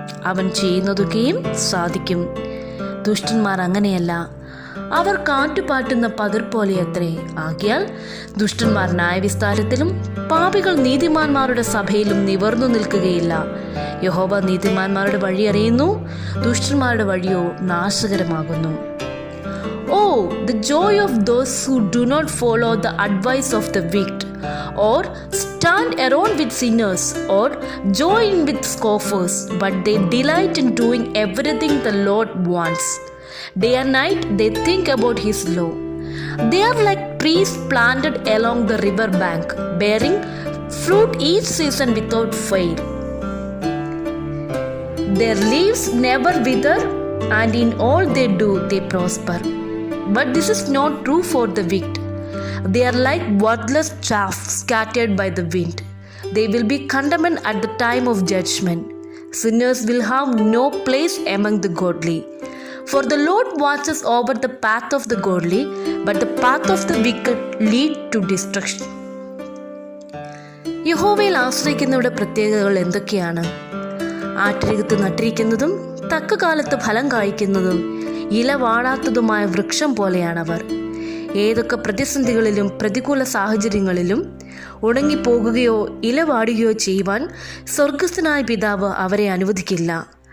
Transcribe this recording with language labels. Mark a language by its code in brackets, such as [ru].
[ml] അവൻ ചെയ്യുന്നതൊക്കെയും സാധിക്കും. ദുഷ്ടന്മാർ അങ്ങനെയല്ല, അവർ കാറ്റുപാട്ടുന്ന പതിർ പോലെയത്രേ. ആകയാൽ ദുഷ്ടന്മാർ ന്യായവിസ്താരത്തിലും പാപികൾ നീതിമാന്മാരുടെ സഭയിലും നിവർന്നു നിൽക്കുകയില്ല. യഹോവ നീതിമാന്മാരുടെ വഴി അറിയുന്നു, ദുഷ്ടന്മാരുടെ വഴിയോ നാശകരമാകുന്നു. [en] Oh, the joy of those who do not follow the advice of the wicked, or stand around with sinners, or join with scoffers, but they delight in doing everything the Lord wants. Day and night they think about His law. They are like trees planted along the river bank, bearing fruit each season without fail. Their leaves never wither, and in all they do they prosper. But this is not true for the wicked. They are like worthless chaff scattered by the wind. They will be condemned at the time of judgment. Sinners will have no place among the godly. For the Lord watches over the path of the godly, but the path of the wicked lead to destruction. [ml] യഹോവയിൽ ആശ്രയിക്കുന്നവരുടെ പ്രത്യേകതകൾ എന്തൊക്കെയാണ്? ആറ്റരികത്ത് നട്ടിരിക്കുന്നതും തക്ക കാലത്ത് ഫലം കായ്ക്കുന്നതും ഇല വാടാത്തതുമായ വൃക്ഷം പോലെയാണവർ. ഏതൊക്കെ പ്രതിസന്ധികളിലും പ്രതികൂല സാഹചര്യങ്ങളിലും ഉണങ്ങിപ്പോകുകയോ ഇല വാടുകയോ ചെയ്യുവാൻ സ്വർഗസ്ഥനായ പിതാവ് അവരെ അനുവദിക്കില്ല.